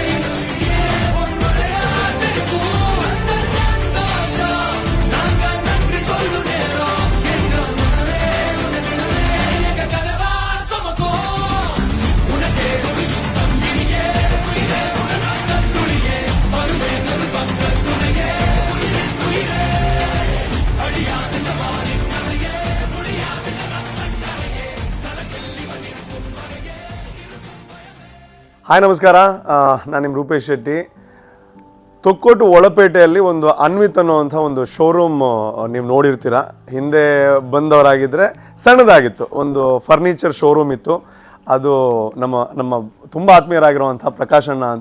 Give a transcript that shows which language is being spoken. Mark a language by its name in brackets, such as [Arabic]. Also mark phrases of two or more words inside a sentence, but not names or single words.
[Tamil] பொன்மழையாட்டிருக்கும் அந்த சந்தோஷம் நாங்க நன்றி சொல்லும் நேரம் எங்க மனமே உனக்கு எங்க கனவா சுமக்கும் உனக்கே ஒரு யுத்தம் இனியே உயிரே உனக்கு துணியே வருவே நல் பங்க துணையே உயிரே உயிரே அடியாத வாரின் கதையே முடியாத கதையே தலத்தில் இவன் இருக்கும் வரையே [Kannada] ಹಾಯ್ ನಮಸ್ಕಾರ, ನಾನು ನಿಮ್ಮ ರೂಪೇಶ್ ಶೆಟ್ಟಿ. ತೊಕ್ಕೋಟು ಒಳಪೇಟೆಯಲ್ಲಿ ಒಂದು ಅನ್ವಿತ್ ಅನ್ನುವಂಥ ಒಂದು ಶೋರೂಮ್ ನೀವು ನೋಡಿರ್ತೀರ. ಹಿಂದೆ ಬಂದವರಾಗಿದ್ದರೆ ಸಣ್ಣದಾಗಿತ್ತು, ಒಂದು ಫರ್ನಿಚರ್ ಶೋರೂಮ್ ಇತ್ತು. ಅದು ನಮ್ಮ ತುಂಬ ಆತ್ಮೀಯರಾಗಿರುವಂಥ ಪ್ರಕಾಶ್ ಅಣ್ಣ ಅಂತ.